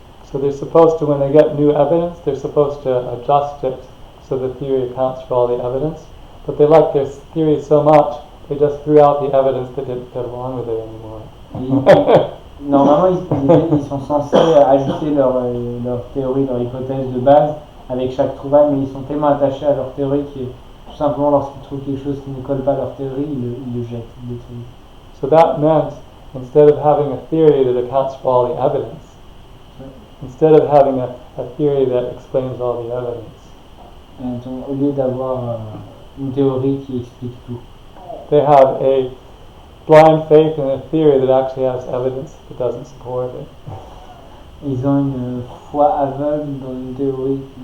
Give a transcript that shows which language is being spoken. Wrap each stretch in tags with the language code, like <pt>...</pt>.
<en>So they're supposed to, when they get new evidence, they're supposed to adjust it so the theory accounts for all the evidence. But they liked their theory so much, they just threw out the evidence that didn't get along with it anymore.</en> <fr>Normalement, ils sont censés ajuster leur théorie, leur hypothèse de base avec chaque trouvaille, mais ils sont tellement attachés à leur théorie que tout simplement lorsqu'ils trouvent quelque chose qui ne colle pas à leur théorie, ils le jettent, ils le détruisent.</fr> <en>So that meant, instead of having a theory that accounts for all the evidence, instead of having a theory that explains all the evidence,</en> <fr>Et donc, au lieu d'avoir une théorie qui explique tout,</fr> <en>they have a blind faith in a theory that actually has evidence that doesn't support it.</en> <fr>ils ont une foi aveugle dans une théorie</fr>